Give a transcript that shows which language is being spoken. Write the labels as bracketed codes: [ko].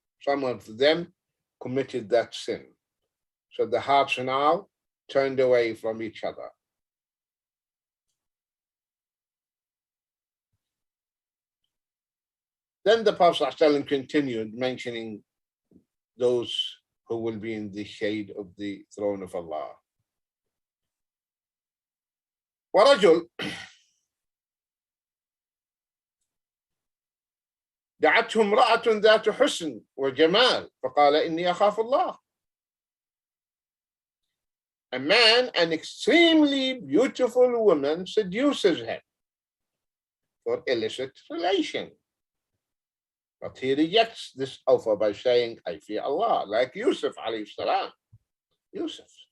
[en] Some of them committed that sin. So the hearts are now turned away from each other. Then the Prophet ﷺ continued mentioning those who will be in the shade of the throne of Allah. [ar] ورجل دعته امرأة ذات حسن وجمال فقال إني أخاف الله. [en] A man, an extremely beautiful woman, seduces him for illicit relation. But he rejects this offer by saying, I fear Allah, like Yusuf alayhi salam. Yusuf.